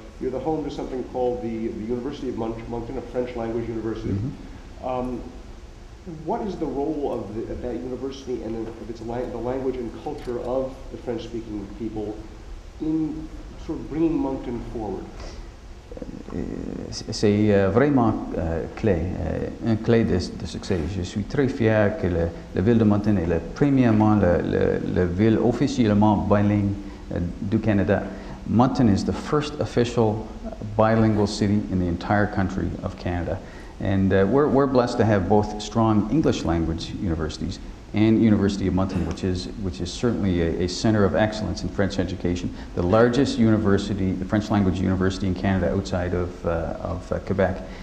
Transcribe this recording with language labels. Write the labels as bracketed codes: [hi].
[en] You're the home to something called the University of Moncton, a French language university. Mm-hmm. What is the role of that university and of its the language and culture of the French-speaking people in sort of bringing Moncton forward? [fr] C'est vraiment clé, un clé de succès. Je suis très fier que la ville de Moncton est premièrement la ville officiellement bilingue du Canada. [en] Moncton is the first official bilingual city in the entire country of Canada. And we're blessed to have both strong English language universities and University of Moncton, which is certainly a center of excellence in French education, the largest university, the French language university in Canada outside of Quebec.